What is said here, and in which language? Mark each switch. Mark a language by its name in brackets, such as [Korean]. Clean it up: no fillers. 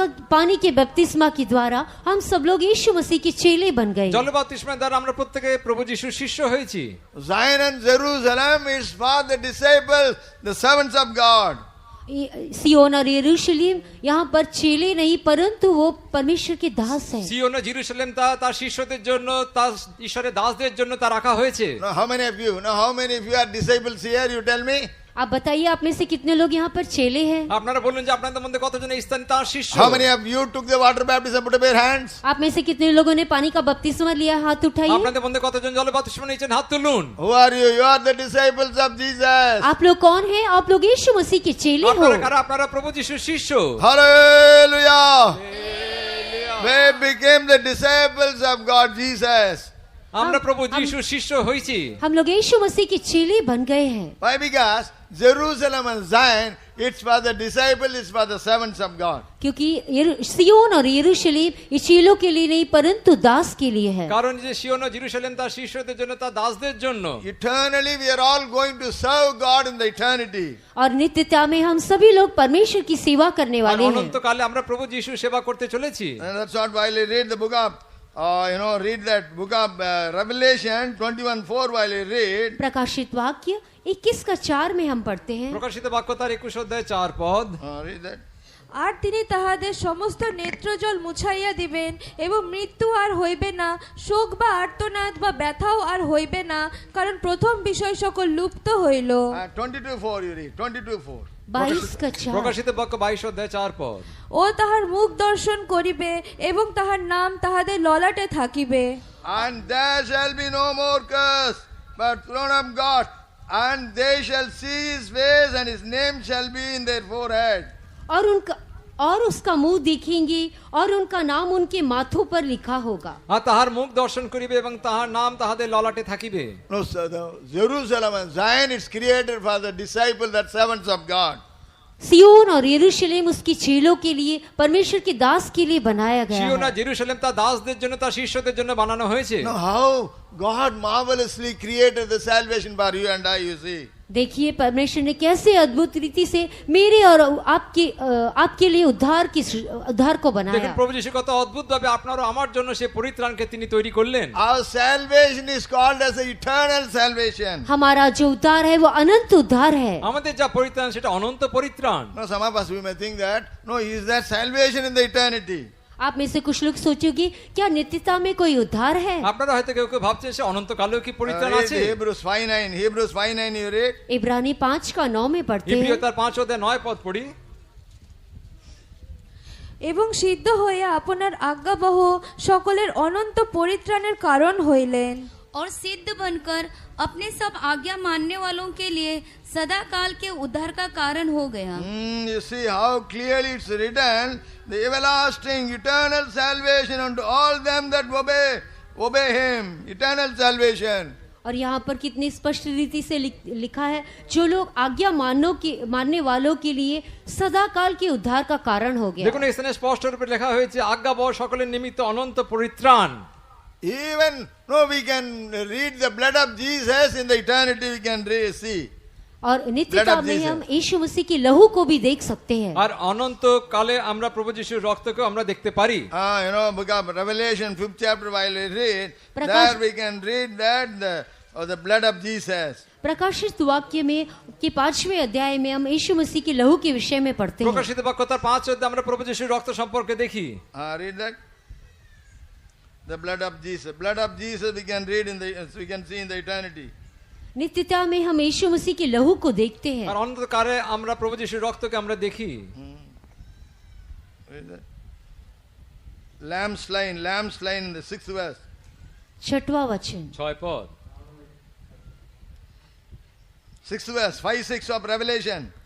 [Hindi] पानी के बपतिस्मा के द्वारा हम सब लोग यीशु मसीह के चेले बन गए। [Bangla] জল বাপ্তিস্মার দ্বারা আমরা প্রত্যেকে প্রভু যিশুর শিষ্য হয়েছি। [English] Zion and Jerusalem is for the disciples, the servants of God. [Hindi] सियोन और यरूशलेम यहाँ पर चेले नहीं, परंतु वो परमेश्वर के दास हैं। [Bangla] সিওন ও জেরুজালেম তা তার শিষ্যদের জন্য, তার ঈশ্বরের দাসদের জন্য তা রাখা হয়েছে। [English] Now how many of you are disciples here? You tell me. [Hindi] आप बताइए, आप में से कितने लोग यहाँ पर चेले हैं? [Bangla] আপনারা বলুন যে আপনাদের মধ্যে কতজন এই স্থানে তার শিষ্য। [English] How many of you took the water baptism? Put up your hands. [Hindi] आप में से कितने लोगों ने पानी का बपतिस्मा लिया? हाथ उठाइए। [Bangla] আপনাদের মধ্যে কতজন জল বাপ্তিস্মা নিয়েছেন? হাত তুলুন। [English] Who are you? You are the disciples of Jesus. [Hindi] आप लोग कौन हैं? आप लोग यीशु मसीह के चेले हो। [Bangla] আপনারা কারা? আপনারা প্রভু যিশুর শিষ্য। [English] Hallelujah. We became the disciples of God, Jesus. [Bangla] আমরা প্রভু যিশুর শিষ্য হয়েছি। [Hindi] हम लोग यीशु मसीह के चेले बन गए हैं। [English] Why? Because Jerusalem and Zion, it's for the disciples, it's for the servants of God. [Hindi] क्योंकि सियोन और यरूशलेम ये चेलों के लिए नहीं, परंतु दास के लिए है। [Bangla] কারণ যে সিওন ও জেরুজালেম তার শিষ্যদের জন্য, তার দাসদের জন্য। [English] Eternally, we are all going to serve God in the eternity. [Hindi] और नित्यता में हम सभी लोग परमेश्वर की सेवा करने [Bangla] আর [Hindi] वाले हैं। [Bangla] অনন্তকালে আমরা প্রভু যিশুর সেবা করতে চলেছি। [English] And that's what while I read the book of read that book of Revelation 21:4 while you read. [Hindi] प्रकाशित वाक्य 21:4 में हम पढ़ते हैं। [Bangla] প্রকাশিত বাক্য তার 21 অধ্যায় 4 পদ। [English] Read that. [Bangla] আর তিনি তাহাদের সমস্ত নেত্রজল মুছাইয়া দিবেন এবং মৃত্যু আর হইবে না, শোক বা আর্তনাদ বা ব্যথাও আর হইবে না, কারণ প্রথম বিষয় সকল লুপ্ত হইল। [English] 22:4 you read. 22:4. 22:4 [Bangla] প্রকাশিত বাক্য 22 অধ্যায় 4 পদ। ও তাহার মুখ দর্শন করিবে এবং তাহার নাম তাহাদের ললাটে থাকিবে। [English] And there shall be no more curse, but throne of God, and they shall see his face, and his name shall be in their forehead. [Hindi] और उसका मुंह देखेंगे और उनका नाम उनके माथों पर लिखा होगा। [Bangla] আর তাহার মুখ দর্শন করিবে এবং তাহার নাম তাহাদের ললাটে থাকিবে। [English] No, sir, the Jerusalem and Zion is created for the disciples, that servants of God. [Hindi] सियोन और यरूशलेम उसकी चेलों के लिए, परमेश्वर के दास के लिए बनाया गया [Bangla] সিয়ন আর [Hindi] है। [Bangla] জেরুজালেম তা দাসদের জন্য, তার শিষ্যদের জন্য বানানো হয়েছে। [English] Now, how God marvelously created the salvation for you and I, you see. [Hindi] देखिए परमेश्वर ने कैसे अद्भुत रीति से मेरे और आपके लिए उद्धार को [Bangla] দেখুন [Hindi] बनाया। [Bangla] প্রভু যিশু কত অদ্ভুত ভাবে আপনার ও আমার জন্য সে পরিত্রাণকে তিনি তৈরি করলেন। [English] Our salvation is called as an eternal salvation. [Hindi] हमारा जो उद्धार है वो अनंत उद्धार है। [Bangla] আমাদের যা পরিত্রাণ সেটা অনন্ত পরিত্রাণ। [English] Now, some of us, we may think that, no, is there salvation in the eternity? [Hindi] आप में से कुछ लोग सोचोगे क्या नित्यता में कोई उद्धार है? [Bangla] আপনারা হয়তো কেউ কেউ ভাবছেন সে অনন্তকালেও কি পরিত্রাণ [English] Read [Bangla] আছে। [English] Hebrews 5:9. Hebrews 5:9 you read. [Hindi] इब्रानी 5:9 में पढ़ते [Bangla] ইব্রিয় [Hindi] हैं। [Bangla] তার 5 অধ্যায় 9 পদ পড়ি। এবং সিদ্ধ হইয়া আপনার আজ্ঞাবহ সকলের অনন্ত পরিত্রাণের কারণ হইলেন। [Hindi] और सिद्ध बनकर अपने सब आज्ञा मानने वालों के लिए सदा काल के उद्धार का कारण हो गया। [English] You see how clearly it's written, the everlasting eternal salvation unto all them that obey him. Eternal salvation. [Hindi] और यहाँ पर कितनी स्पष्ट रीति से लिखा है, जो लोग आज्ञा मानने वालों के लिए सदा काल के उद्धार का कारण हो गया। [Bangla] দেখুন এখানে স্পষ্ট রূপে লেখা হয়েছে আজ্ঞাবহ সকলের নিমিত্ত অনন্ত পরিত্রাণ। [English] Even no, we can read the blood of Jesus in the eternity. We can see. [Hindi] और नित्यता में हम यीशु मसीह की लहू को भी देख सकते हैं। [Bangla] আর অনন্ত কালে আমরা প্রভু যিশুর রক্তকে আমরা দেখতে পারি। [English] Book of Revelation 5th chapter while we read, [Hindi] Prakash- [English] there we can read that the blood of Jesus. [Hindi] प्रकाशित वाक्य में के 5वें अध्याय में हम यीशु मसीह की लहू के विषय में पढ़ते हैं। [Bangla] প্রকাশিত বাক্য তার 5 অধ্যায়ে আমরা প্রভু যিশুর রক্ত সম্পর্কে দেখি। [English] Read that. The blood of Jesus. Blood of Jesus we can read we can see in the eternity. [Hindi] नित्यता में हम यीशु मसीह की लहू को देखते हैं। [Bangla] আর অনন্তকালে আমরা প্রভু যিশুর রক্তকে আমরা দেখি। [English] Read that. Lamb slain in the 6th verse. [Hindi] 6वां वचन [Bangla] 6 পদ। [English] 6th verse, 5-6 of Revelation.